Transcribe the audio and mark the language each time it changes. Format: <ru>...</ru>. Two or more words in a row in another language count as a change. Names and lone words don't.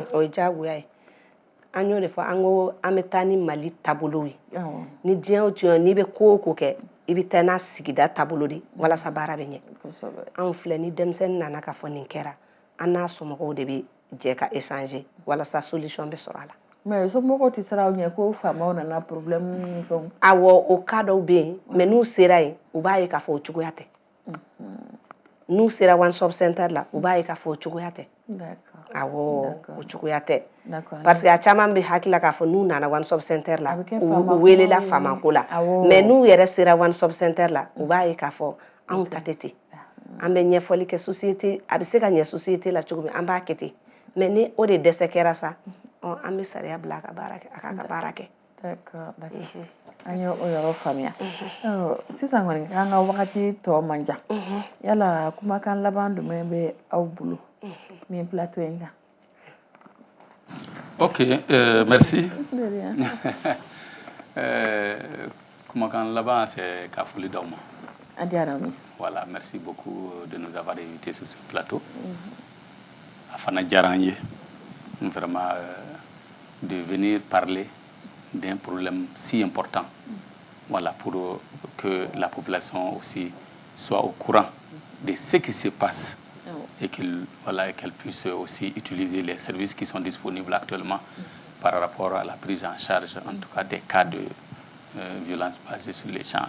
<bm>o ye diyagoya ye an y'o de fɔ an bɛ taa ni Mali taabolo ye ni diɲɛ o diɲɛ n'i bɛ ko o ko kɛ i bɛ taa n'a sigida taabolo de walasa baara bɛ ɲɛ anw filɛ ni denmisɛnnin nana ka fɔ nin kɛra an n'a somɔgɔw de bɛ jɛ ka échanger walasa solution bɛ sɔrɔ a la mais somɔgɔw tɛ siran aw ɲɛ ko faamaw nana problème ni fɛnw awɔ o cas dɔw bɛ yen mais n'u sera yen u b'a ye k'a fɔ o cogoya tɛ n'u sera</bm> <en>one stop center</en> <bm>la u b'a ye k'a fɔ o cogoya tɛ awɔ o cogoya tɛ parce que a caman bɛ hakili k'a fɔ n'u nana</bm> <en>one stop center</en> <bm>la u welela faamako la mais n'u yɛrɛ sera</bm> <en>one stop center</en> <bm>la u b'a ye k'a fɔ anw ta tɛ ten an bɛ ɲɛfɔli kɛ société a bɛ se ka ɲɛ société la cogo min an b'a kɛ ten mais ni o de dɛsɛ kɛra sa an bɛ sariya bila a ka baara kɛ a k'a ka baara kɛ d'accord an ye o yɔrɔ faamuya sisan kɔni an ka wagati tɔ man jan yala kumakan laban jumɛn bɛ aw bolo nin plateau in kan</bm> <fr>ok merci</fr> <bm>kumakan laban c'est k'a foli d'aw ma a diyara n ye</bm> <fr>voilà merci beaucoup de nous avoir invités sur ce plateau</fr> <bm>a fana diyara an ye</bm> <fr>vraiment de venir parler d'un problème si important voilà, pour que la population aussi soit au courant de ce qui se passe et qu'elle puisse aussi utiliser les services qui sont disponibles actuellement par rapport à la prise en charge, en tout cas des cas de violence basée sur les genres.</fr>